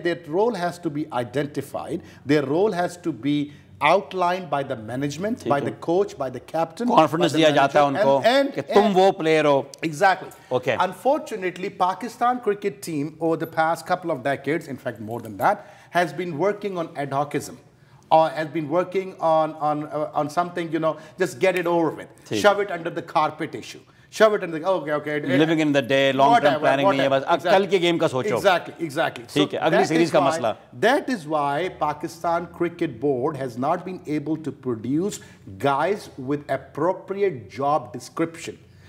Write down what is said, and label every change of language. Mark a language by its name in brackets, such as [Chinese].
[English] Their role has to be identified. Their role has to be outlined by the management, by the coach, by the captain. [Urdu] Confidence دیا جاتا ہے ان کو کہ تم وہ player ہو. [English] Exactly. Okay. Unfortunately, Pakistan cricket team over the past couple of decades, in fact more than that, has been working on ad hocism. Or has been working on something, just get it over with. Shove it under the carpet issue. Shove it under the, okay. Living in the day, [Urdu] long-term planning نہیں ہے بس, اب کل کے game کا سوچو. [English] Exactly. [Urdu] ٹھیک ہے, اگلی سیریز کا مسئلہ. [English] That is why Pakistan Cricket Board has not been able to produce guys with appropriate job description.